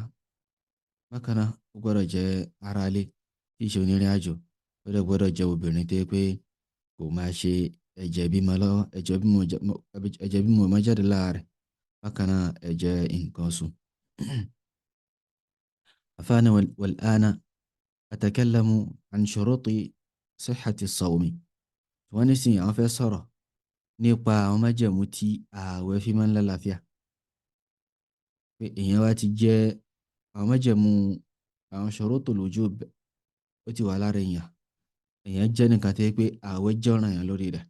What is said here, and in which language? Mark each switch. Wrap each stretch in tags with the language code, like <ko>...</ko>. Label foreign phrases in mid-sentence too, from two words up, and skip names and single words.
<yo>bákan náà ó gbọ́dọ̀ jẹ́ aráalé tí í ṣe onírìn àjò. ó dẹ̀ gbọ́dọ̀ jẹ́ obìnrin tó yẹ pé kò máa ṣe ẹ̀jẹ̀ bímọ máa jáde láàárẹ̀. bákan náà ẹ̀jẹ̀ nǹkan oṣù.</yo> <ar>الثاني والآن أتكلم عن شروط صحة الصوم.</ar> <yo>wọ́n ní sìn àwọn fẹ́ sọ̀rọ̀ nípa àwọn májẹ̀mú tí ààwẹ̀ fi máa ń lálàáfíà. pé èèyàn wá ti jẹ́ àwọn májẹ̀mú àwọn</yo> <ar>شروط الوجوب</ar> <yo>ó ti wà lára èèyàn jẹ́ nìkan tó yẹ pé ààwẹ̀ jọ́ràn yàn lórí rẹ̀.</yo>